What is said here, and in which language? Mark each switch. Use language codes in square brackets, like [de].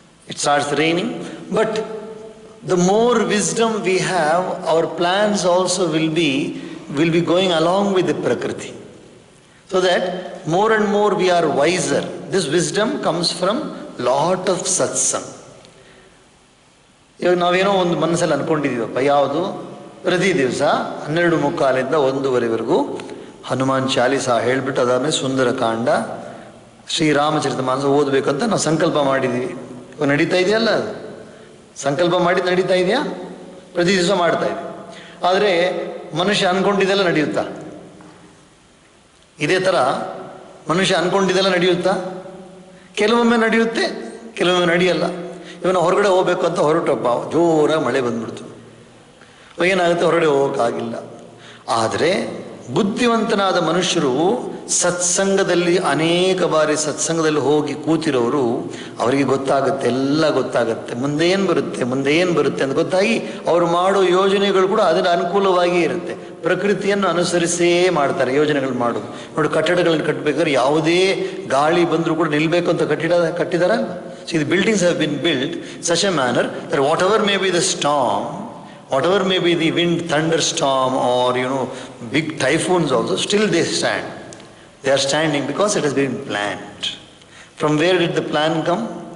[en] But the more wisdom we have, our plans also will be going along with the Prakriti. So that more and more we are wiser. This wisdom comes from lot of satsang. [kn] ಇವಾಗ ನಾವೇನೋ ಒಂದು ಮನಸ್ಸಲ್ಲಿ ಅನ್ಕೊಂಡಿದ್ದೀವಪ್ಪ, ಯಾವುದು? ಪ್ರತಿ ದಿವಸ 12:45 1:00 ಹನುಮಾನ್ ಚಾಲೀಸ ಹೇಳ್ಬಿಟ್ಟು ಅದಾದ್ಮೇಲೆ ಸುಂದರಕಾಂಡ, ಶ್ರೀರಾಮಚರಿತ ಮಾನಸ ಓದಬೇಕಂತ ನಾವು ಸಂಕಲ್ಪ ಮಾಡಿದ್ದೀವಿ. ನಡೀತಾ ಇದೆಯಲ್ಲ, ಅದು ಸಂಕಲ್ಪ ಮಾಡಿದ್ದು ನಡೀತಾ ಇದೆಯಾ? ಪ್ರತಿ ದಿವಸ ಮಾಡ್ತಾ ಇದ್ದೀವಿ. ಆದರೆ ಮನುಷ್ಯ ಅನ್ಕೊಂಡಿದ್ದೆಲ್ಲ ನಡೆಯುತ್ತಾ? ಇದೇ ಥರ ಮನುಷ್ಯ ಅನ್ಕೊಂಡಿದ್ದೆಲ್ಲ ನಡೆಯುತ್ತಾ? ಕೆಲವೊಮ್ಮೆ ನಡೆಯುತ್ತೆ, ಕೆಲವೊಮ್ಮೆ ನಡೆಯಲ್ಲ. ಇವನು ಹೊರಗಡೆ ಹೋಗ್ಬೇಕು ಅಂತ ಹೊರಟಪ್ಪ, ಜೋರಾಗಿ ಮಳೆ ಬಂದ್ಬಿಡ್ತು. ಏನಾಗುತ್ತೆ? ಹೊರಗಡೆ ಹೋಗೋಕ್ಕಾಗಿಲ್ಲ. ಆದರೆ ಬುದ್ಧಿವಂತನಾದ ಮನುಷ್ಯರು ಸತ್ಸಂಗದಲ್ಲಿ ಅನೇಕ ಬಾರಿ ಸತ್ಸಂಗದಲ್ಲಿ ಹೋಗಿ ಕೂತಿರೋರು, ಅವರಿಗೆ ಗೊತ್ತಾಗುತ್ತೆ, ಎಲ್ಲ ಗೊತ್ತಾಗುತ್ತೆ, ಮುಂದೆ ಏನು ಬರುತ್ತೆ ಅಂತ ಗೊತ್ತಾಗಿ ಅವರು ಮಾಡೋ ಯೋಜನೆಗಳು ಕೂಡ ಅದರ ಅನುಕೂಲವಾಗಿ ಇರುತ್ತೆ. ಪ್ರಕೃತಿಯನ್ನು ಅನುಸರಿಸೇ ಮಾಡ್ತಾರೆ ಯೋಜನೆಗಳು ಮಾಡೋದು. ನೋಡಿ, ಕಟ್ಟಡಗಳನ್ನು ಕಟ್ಟಬೇಕಾದ್ರೆ ಯಾವುದೇ ಗಾಳಿ ಬಂದರೂ ಕೂಡ ನಿಲ್ಲಬೇಕು ಅಂತ ಕಟ್ಟಿದಾರಲ್ಲ. [en] See, the buildings have been built such a manner that whatever may be the storm, whatever may be the wind, thunderstorm, or big typhoons also, still they stand. They are standing because it has been planned. From where did the plan come?